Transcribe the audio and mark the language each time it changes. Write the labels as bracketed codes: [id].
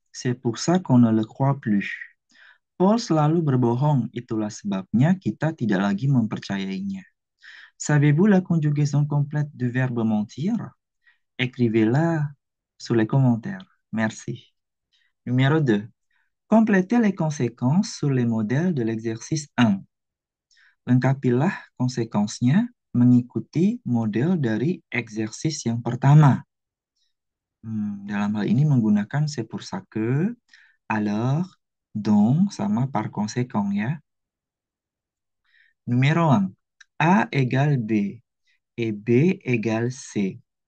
[fr] C'est pour ça qu'on ne le croit plus. [id] Paul selalu berbohong. Itulah sebabnya kita tidak lagi mempercayainya. [fr] Savez-vous la conjugaison complète du verbe mentir? Écrivez-la sous les commentaires. Merci. Numéro 2. Complétez les conséquences sur les modèles de l'exercice 1. [id] Lengkapilah konsekuensinya mengikuti model dari eksersis yang pertama. Dalam hal ini menggunakan c'est pour ça que, alors, donc, sama par conséquent ya. [fr] Numéro 1. A égale B et B égale C.